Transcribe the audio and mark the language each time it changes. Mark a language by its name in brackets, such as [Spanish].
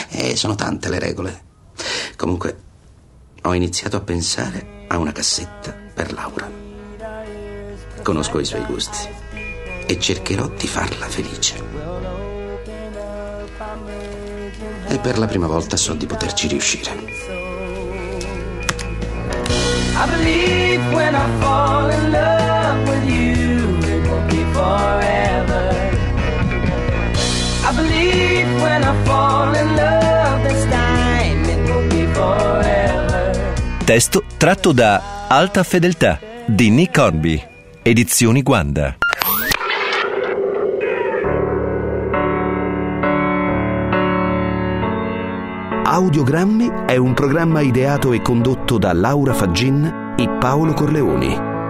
[Italian] E sono tante le regole. Comunque, ho iniziato a pensare a una cassetta per Laura. Conosco i suoi gusti e cercherò di farla felice. E per la prima volta so di poterci riuscire. [English] I believe when I fall in love with you, it will be forever. I believe when I fall in love this time, it will be forever. [Italian] Testo tratto da Alta Fedeltà di Nick Hornby, Edizioni Guanda. Audiogrammi è un programma ideato e condotto da Laura Faggin e Paolo Corleoni.